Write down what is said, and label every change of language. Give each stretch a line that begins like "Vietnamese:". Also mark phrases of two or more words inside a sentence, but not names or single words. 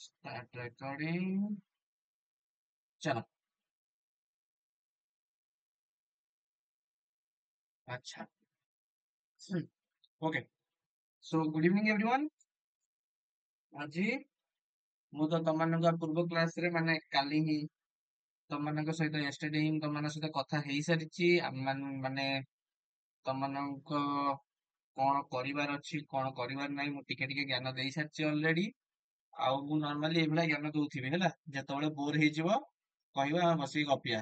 English: start recording. चलो।
Hindi: अच्छा।
English: OK. So good evening everyone.
Odia: आज ମୁଁ ତ ତମମାନଙ୍କ ପୂର୍ବ କ୍ଲାସରେ ମାନେ କାଲି ହିଁ ତମମାନଙ୍କ ସହିତ yesterday ହିଁ ତମମାନଙ୍କ ସହିତ କଥା ହେଇସାରିଛି। ମାନେ ତମମାନଙ୍କ କଣ କରିବାର ଅଛି କଣ କରିବାର ନାହିଁ ମୁଁ ଟିକେ ଟିକେ ଜ୍ଞାନ ଦେଇ ସାରିଛି ଅଲରେଡି। ଆଉ ମୁଁ ନର୍ମାଲି ଏଇଭଳିଆ ଜ୍ଞାନ ଦଉଥିବି ହେଲା, ଯେତେବେଳେ ବୋର ହେଇଯିବ କହିବା ଆମେ ବସିକି ଗପିଆ।